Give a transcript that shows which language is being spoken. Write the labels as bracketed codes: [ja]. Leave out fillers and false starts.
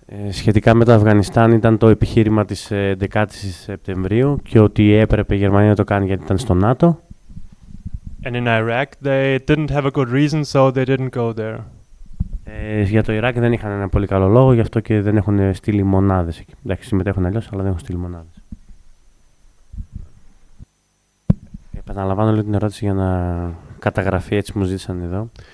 [el] Σχετικά με το Αφγανιστάν ήταν το επιχείρημα της 11ης Σεπτεμβρίου και ότι έπρεπε η Γερμανία να το κάνει γιατί ήταν στο ΝΑΤΟ. [en] And in Iraq they didn't have a good reason, so they didn't go there. [el] Για το Ιράκ δεν είχαν ένα πολύ καλό λόγο, γι' αυτό και δεν έχουν στείλει μονάδες εκεί. Εντάξει, συμμετέχουν αλλιώς, αλλά δεν έχουν στείλει μονάδες. Επαναλαμβάνω λίγο την ερώτηση για να καταγραφεί, έτσι μου ζήτησαν εδώ.